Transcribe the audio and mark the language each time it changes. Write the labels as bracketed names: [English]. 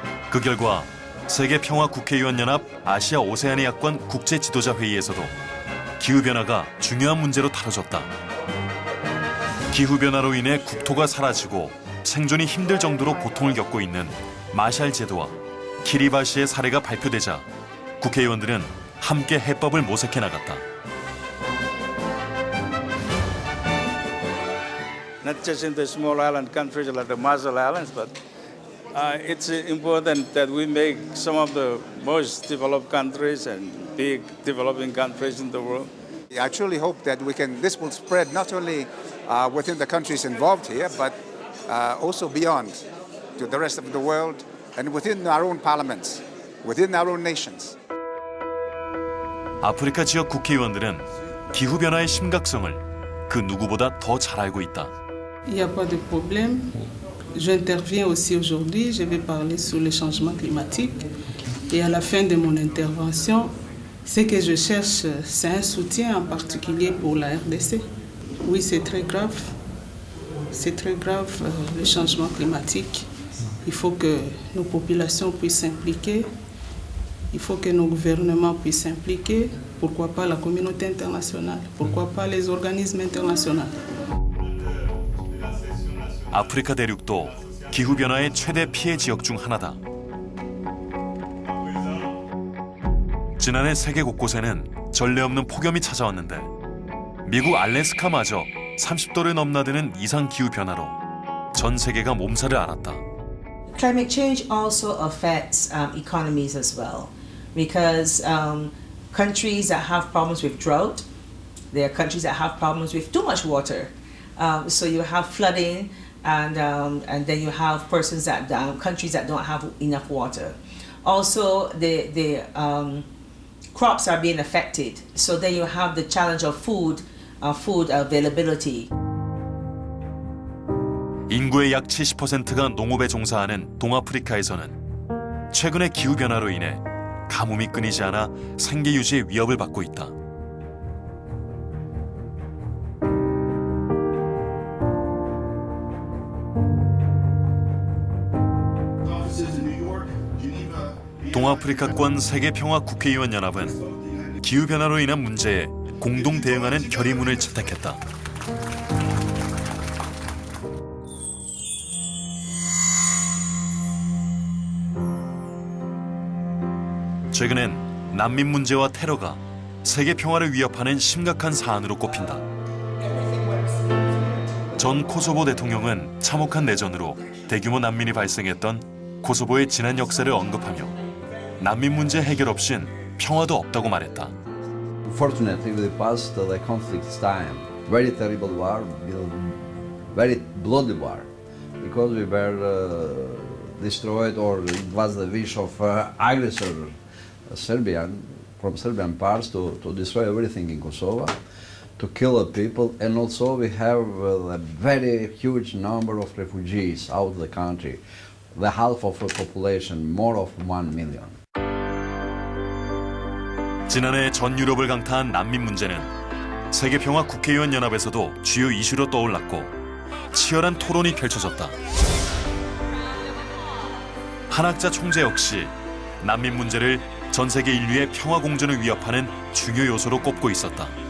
[Korean] 그 결과 세계평화국회의원연합 아시아 오세아니 야권 국제지도자회의에서도 기후변화가 중요한 문제로 다뤄졌다. 기후변화로 인해 국토가 사라지고 생존이 힘들 정도로 고통을 겪고 있는 마샬 제도와 키리바시의 사례가 발표되자 국회의원들은 함께 해법을 모색해 나갔다. [English] Not just in the small island countries like the Marshall Islands, but It's important that we make some of the most developed countries and big developing countries in the world. I truly hope that this will spread not only within the countries involved here, but also beyond to the rest of the world and within our own parliaments, within our own nations. [Korean] 아프리카 지역 국회의원들은 기후 변화의 심각성을 그 누구보다 더 잘 알고 있다. [French] Il n'y a pas de problème. J'interviens aussi aujourd'hui. Je vais parler sur le changement climatique. Et à la fin de mon intervention, ce que je cherche, c'est un soutien en particulier pour la RDC. Oui, c'est très grave. C'est très grave le changement climatique. Il faut que nos populations puissent s'impliquer. Il faut que nos gouvernements puissent s'impliquer. Pourquoi pas la communauté internationale? Pourquoi pas les organismes internationaux? [Korean] 아프리카 대륙도 기후 변화의 최대 피해 지역 중 하나다. 지난해 세계 곳곳에는 전례 없는 폭염이 찾아왔는데 미국 알래스카마저 30도를 넘나드는 이상 기후 변화로 전 세계가 몸살을 앓았다. [English] Climate change also affects economies as well, because countries that have problems with drought, there are countries that have problems with too much water. So you have flooding, and then you have countries that don't have enough water. Also, the crops are being affected. So then you have the challenge of food availability. [Korean] 인구의 약 70%가 농업에 종사하는 동아프리카에서는 최근의 기후 변화로 인해 가뭄이 끊이지 않아 생계 유지의 위협을 받고 있다. 동아프리카권 세계평화 국회의원 연합은 기후 변화로 인한 문제에 공동 대응하는 결의문을 채택했다. 최근엔 난민 문제와 테러가 세계 평화를 위협하는 심각한 사안으로 꼽힌다. 전 코소보 대통령은 참혹한 내전으로 대규모 난민이 발생했던 코소보의 지난 역사를 언급하며 난민 문제 해결 없인 평화도 없다고 말했다. [English] Unfortunately, we passed the conflict's time, very terrible war, very bloody war, because we were destroyed, or it was the wish of aggressor from Serbian parts to destroy everything in Kosovo, to kill the people, and also we have a very huge number of refugees out of the country, the half of the population, more of 1 million. [Korean] 지난해 전 유럽을 강타한 난민 문제는 세계평화 국회의원 연합에서도 주요 이슈로 떠올랐고 치열한 토론이 펼쳐졌다. 한학자 총재 역시 난민 문제를 전 세계 인류의 평화 공존을 위협하는 중요 요소로 꼽고 있었다.